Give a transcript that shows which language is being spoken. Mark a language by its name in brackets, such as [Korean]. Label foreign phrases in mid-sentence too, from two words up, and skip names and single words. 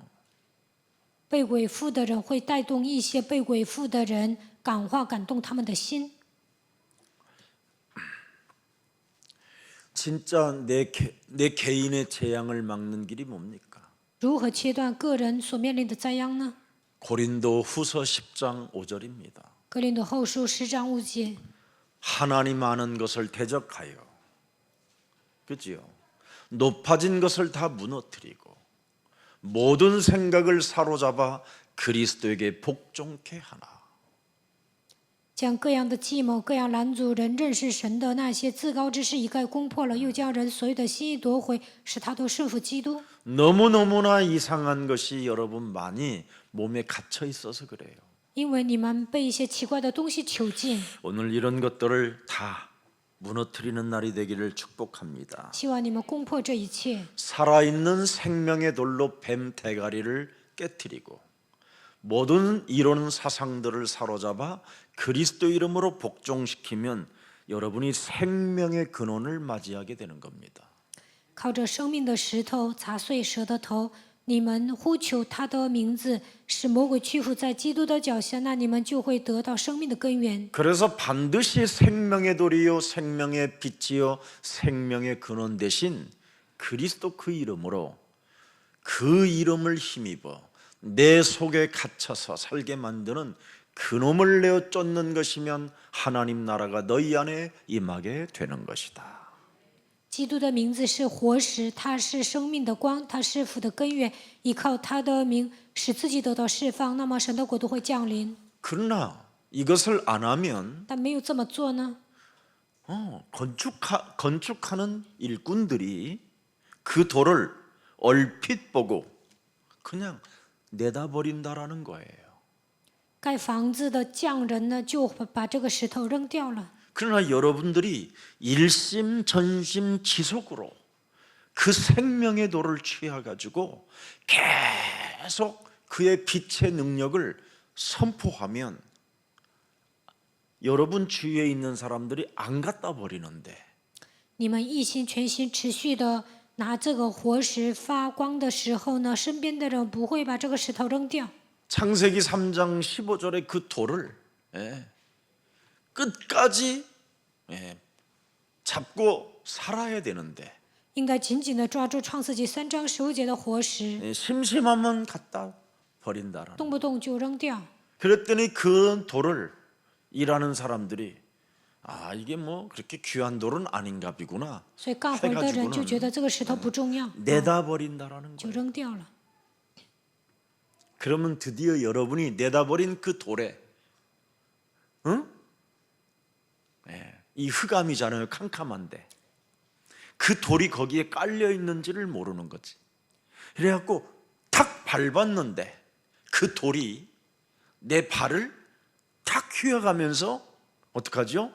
[Chinese] 被鬼附的人会带动一些被鬼附的人感化感动他们的心。 [Korean] 진짜 내 개인의 재앙을 막는 길이 뭡니까? [Chinese] 如何切断个人所面临的灾殃呢？ [Korean] 고린도 후서 10장 5절입니다. [Chinese] 格林多后书10章5节。 [Korean] 하나님 아는 것을 대적하여 그지요? 높아진 것을 다 무너뜨리고 모든 생각을 사로잡아 그리스도에게 복종케 하나. [Chinese] 将各样的计谋、各样拦阻人认识神的那些自高之事一概攻破了，又将人所有的心意夺回，使他都顺服基督。 [Korean] 너무너무나 이상한 것이 여러분 많이 몸에 갇혀 있어서 그래요. [Chinese] 因为你们被一些奇怪的东西囚禁， [Korean] 오늘 이런 것들을 다 무너뜨리는 날이 되기를 축복합니다. [Chinese] 希望你们攻破这一切， [Korean] 살아있는 생명의 돌로 뱀 대가리를 깨뜨리고 모든 이론 사상들을 사로잡아 그리스도 이름으로 복종시키면 여러분이 생명의 근원을 맞이하게 되는 겁니다. [Chinese] 靠着生命的石头砸碎蛇的头。你们呼求他的名字，使魔鬼屈服在基督的脚下，那你们就会得到生命的根源。 [Korean] 그래서 반드시 생명의 돌이요 생명의 빛이요 생명의 근원 대신 그리스도 그 이름으로 그 이름을 힘입어 내 속에 갇혀서 살게 만드는 그놈을 내어 쫓는 것이면 하나님 나라가 너희 안에 임하게 되는 것이다. [Chinese] 基督的名字是活石，他是生命的光，他是福的根源。依靠他的名，使自己得到释放，那么神的国度会降临。 [Korean] 그러나 이것을 안 하면 [Chinese] 但没有这么做呢， [Korean] 건축하는 일꾼들이 그 돌을 얼핏 보고 그냥 내다버린다라는 거예요. [Chinese] 盖房子的匠人呢就把这个石头扔掉了。 [Korean] 그러나 여러분들이 일심전심지속으로 그 생명의 돌을 취해가지고 계속 그의 빛의 능력을 선포하면 여러분 주위에 있는 사람들이 안 갖다 버리는데 [Chinese] 你们一心全心持续的拿这个活石发光的时候呢，身边的人不会把这个石头扔掉。 [Korean] 창세기 3장 15절의 그 돌을 끝까지 잡고 살아야 되는데 [Chinese] 应该紧紧的抓住创世纪3章15节的活石， [Korean] 심심하면 갖다 버린다라는 [Chinese] 动不动就扔掉。 [Korean] 그랬더니 그 돌을 일하는 사람들이 아 이게 뭐 그렇게 귀한 돌은 아닌가 비구나 [Chinese] 所以干活的人就觉得这个石头不重要， [Korean] 내다버린다라는 [Chinese] 就 [Korean] 거예요. [Chinese] 扔掉了。 [Korean] 그러면 드디어 여러분이 내다버린 그 돌에 이 흑암이잖아요. 캄캄한데 그 돌이 거기에 깔려 있는지를 모르는 거지. 그래갖고 탁 밟았는데 그 돌이 내 발을 탁 휘어가면서 어떡하죠?